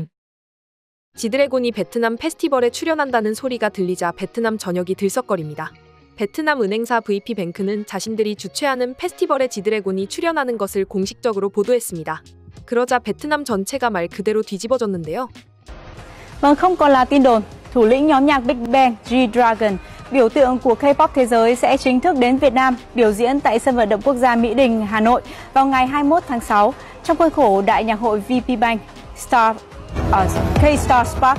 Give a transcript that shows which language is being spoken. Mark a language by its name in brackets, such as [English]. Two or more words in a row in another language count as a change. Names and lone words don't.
[Korean] 지드래곤이 베트남 페스티벌에 출연한다는 소리가 들리자 베트남 전역이 들썩거립니다. 베트남 은행사 VP뱅크는 자신들이 주최하는 페스티벌에 지드래곤이 출연하는 것을 공식적으로 보도했습니다. 그러자 베트남 전체가 말 그대로 뒤집어졌는데요. [Vietnamese] Vâng, không còn là tin đồn, thủ lĩnh nhóm nhạc Big Bang G-Dragon, biểu tượng của K-pop thế giới sẽ chính thức đến Việt Nam biểu diễn tại sân vận động quốc gia Mỹ Đình, Hà Nội vào ngày 21 tháng 6 trong khuôn khổ Đại nhạc hội VPBank K-Star Spark.